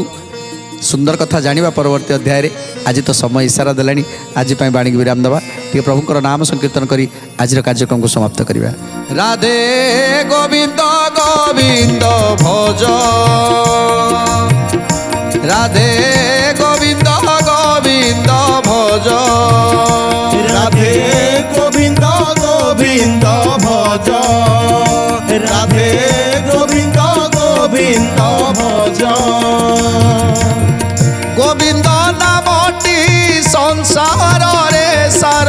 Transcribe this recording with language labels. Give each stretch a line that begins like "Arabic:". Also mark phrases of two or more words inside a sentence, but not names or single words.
Odia: ସୁନ୍ଦର କଥା ଜାଣିବା ପରବର୍ତ୍ତୀ ଅଧ୍ୟାୟରେ। ଆଜି ତ ସମୟ ଇସାରା ଦେଲାଣି, ଆଜି ପାଇଁ ବାଣୀକି ବିରାମ ଦେବା। ଟିକେ ପ୍ରଭୁଙ୍କର ନାମ ସଂକୀର୍ତ୍ତନ କରି ଆଜିର କାର୍ଯ୍ୟକ୍ରମକୁ ସମାପ୍ତ କରିବା। ରାଧେ ଗୋବିନ୍ଦ ଗୋବିନ୍ଦ ଭଜ, ରାଧେ ଗୋବିନ୍ଦ ଗୋବିନ୍ଦ ଭଜ,
Bangla: রাধে গোবিন্দ গোবিন্দ ভজ, রাধে গোবিন্দ গোবিন্দ ভজ। গোবিন্দ নামটি সংসারে সার,